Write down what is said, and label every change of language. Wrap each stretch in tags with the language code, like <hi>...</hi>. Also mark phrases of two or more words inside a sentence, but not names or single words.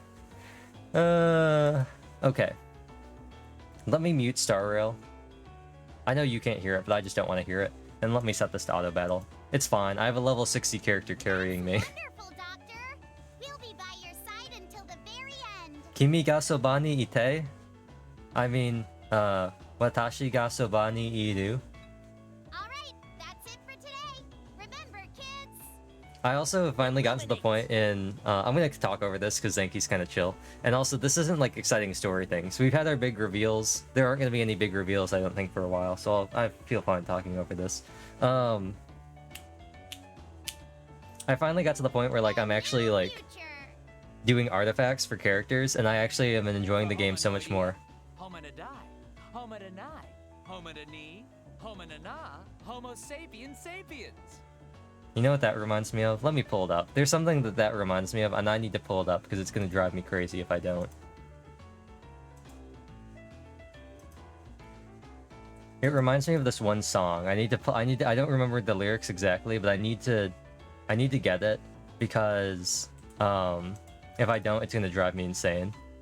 <en>Okay. Let me mute Star Rail. I know you can't hear it, but I just don't want to hear it. And let me set this to auto battle. It's fine. I have a level 60 character carrying me. Wonderful, Doctor. We'll be by your side until the very end.</en> <ja>君がそばにいて?</ja> <en>I mean,</en> <ja>私がそばにいる.</ja> <en>All right, that's it for today. Remember, kids. I also have finally gotten to the point in... I'm gonna talk over this because Zanki's kind of chill. And also, this isn't like exciting story things. We've had our big reveals. There aren't gonna be any big reveals, I don't think, for a while. So I feel fine talking over this. I finally got to the point where like I'm actually like Future. doing artifacts for characters, and I actually am enjoying the game so much more. Homina die, homina nai, homina ni, homina na, homo sapiens sapiens. You know what that reminds me of? Let me pull it up. There's something that reminds me of, and I need to pull it up because it's gonna drive me crazy if I don't. It reminds me of this one song. I don't remember the lyrics exactly, but I need to get it because if I don't, it's gonna drive me insane.</en>